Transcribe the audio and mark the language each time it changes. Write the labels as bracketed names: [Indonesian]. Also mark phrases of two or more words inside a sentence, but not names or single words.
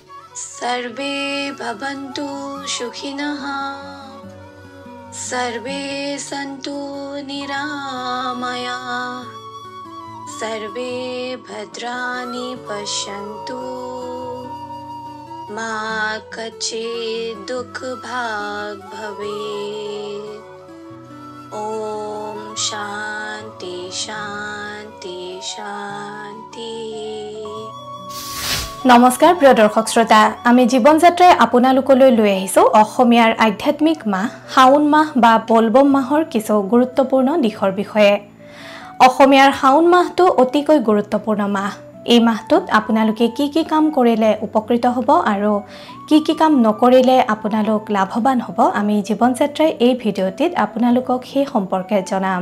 [Sanskrit] सर्वे भवन्तु सुखिनः सर्वे सन्तु निरामयाः सर्वे भद्राणि पश्यन्तु मा कश्चित् दुःखभाग् भवेत्। ॐ शान्ति शान्ति शान्ति। [Assamese] নমস্কাৰ প্ৰিয় দৰ্শক শ্ৰোতা, আমি জীৱন যাত্ৰাই আপোনালোকলৈ লৈ আহিছো অসমীয়াৰ আধ্যাত্মিক মাহ শাওন মাহ বা বলবম মাহৰ কিছু গুৰুত্বপূৰ্ণ দিশৰ বিষয়ে। অসমীয়াৰ শাওন মাহটো অতিকৈ গুৰুত্বপূৰ্ণ মাহ। এই মাহটোত আপোনালোকে কি কি কাম কৰিলে উপকৃত হ'ব আৰু কি কি কাম নকৰিলে আপোনালোক লাভৱান হ'ব, আমি জীৱন যাত্ৰাই এই ভিডিঅ'টিত আপোনালোকক সেই সম্পৰ্কে জনাম।